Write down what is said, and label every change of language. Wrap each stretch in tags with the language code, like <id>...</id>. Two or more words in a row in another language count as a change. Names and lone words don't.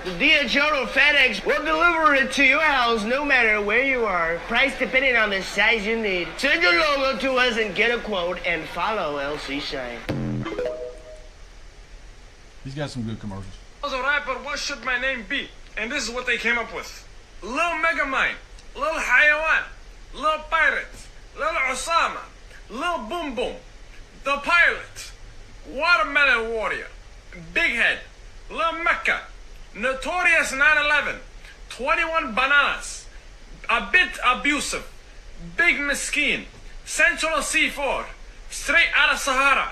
<en>The DHL or FedEx will deliver it to your house no matter where you are. Price depending on the size you need. Send your logo to us and get a quote and follow LC sign. He's got some good commercials. As a rapper, what should my name be? And this is what they came up with. Lil Megamind, Lil Hayawan, Lil Pirate, Lil Osama, Lil Boom Boom, The Pilot, Watermelon Warrior, Big Head, Lil Mecca, Notorious 9/11, 21 Bananas, A Bit Abusive, Big Mesquite, Central C4, Straight Outta Sahara.</en>